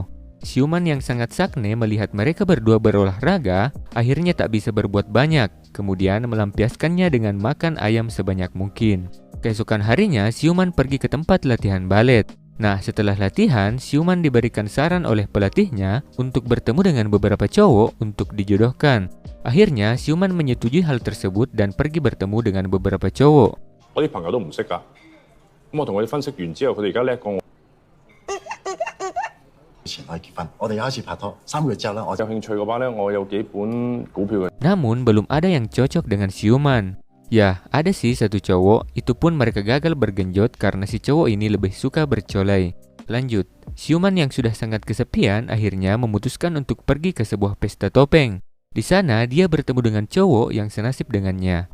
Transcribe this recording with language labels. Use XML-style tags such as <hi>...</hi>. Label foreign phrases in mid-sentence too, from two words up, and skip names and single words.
<id>Xiuman yang sangat sakne melihat mereka berdua berolahraga, akhirnya tak bisa berbuat banyak, kemudian melampiaskannya dengan makan ayam sebanyak mungkin. Keesokan harinya, Xiuman pergi ke tempat latihan balet. Nah, setelah latihan, Siuman diberikan saran oleh pelatihnya untuk bertemu dengan beberapa cowok untuk dijodohkan. Akhirnya, Siuman menyetujui hal tersebut dan pergi bertemu dengan beberapa cowok.</id> <yue>我啲朋友都唔識㗎，咁我同佢哋分析完之後，佢哋而家叻過我。以前我結婚，我哋有一次拍拖，3個月之後咧，我有興趣嘅話咧，我有幾本股票嘅。</yue> <id>Namun, belum ada yang cocok dengan Siuman. Ya, ada sih satu cowok, itu pun mereka gagal bergenjot karena si cowok ini lebih suka bercolai. Lanjut, Siuman yang sudah sangat kesepian akhirnya memutuskan untuk pergi ke sebuah pesta topeng. Di sana, dia bertemu dengan cowok yang senasib dengannya.</id>